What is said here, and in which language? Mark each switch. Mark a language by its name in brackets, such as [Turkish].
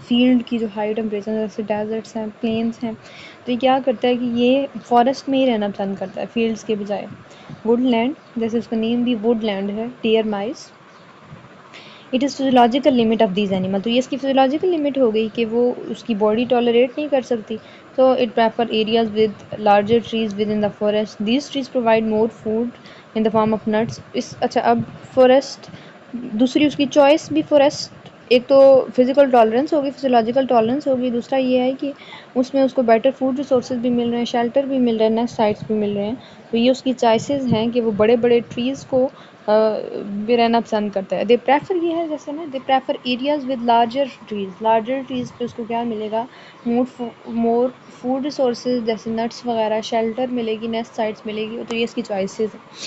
[Urdu] Field کی جو high temperature جیسے ڈیزرٹس ہیں، پلینس ہیں، تو یہ کیا کرتا ہے کہ یہ فارسٹ میں ہی رہنا پسند کرتا ہے فیلڈس کے بجائے. ووڈ لینڈ جیسے اس کا نیم بھی ووڈ لینڈ ہے، dear mice. [English] It is physiological limit of these animal. [Urdu] تو یہ اس کی فزیولوجیکل لمٹ ہو گئی کہ وہ اس کی باڈی ٹالریٹ نہیں کر سکتی. [English] So it prefer areas with larger trees within the forest. These trees provide more food in the form of nuts. [Urdu] اچھا اب فورسٹ، دوسری اس کی چوائس بھی فورسٹ. ایک تو فزیکل ٹالرنس ہوگی، فزیولوجیکل ٹالرنس ہوگی. دوسرا یہ ہے کہ اس میں اس کو بیٹر فوڈ ریسورسز بھی مل رہے ہیں، شیلٹر بھی مل رہے ہیں، نیسٹ سائٹس بھی مل رہے ہیں. تو یہ اس کی چوائسیز ہیں کہ وہ بڑے بڑے ٹریز کو بھی رہنا پسند کرتا ہے. [English] they prefer, [Urdu] یہ ہے جیسے نا، [English] they prefer areas with larger trees [Urdu] پہ اس کو کیا ملے گا؟ [English] more food resources [Urdu] جیسے نٹس وغیرہ، شیلٹر ملے گی، نیسٹ سائٹس ملے گی. تو یہ اس کی چوائسیز ہیں.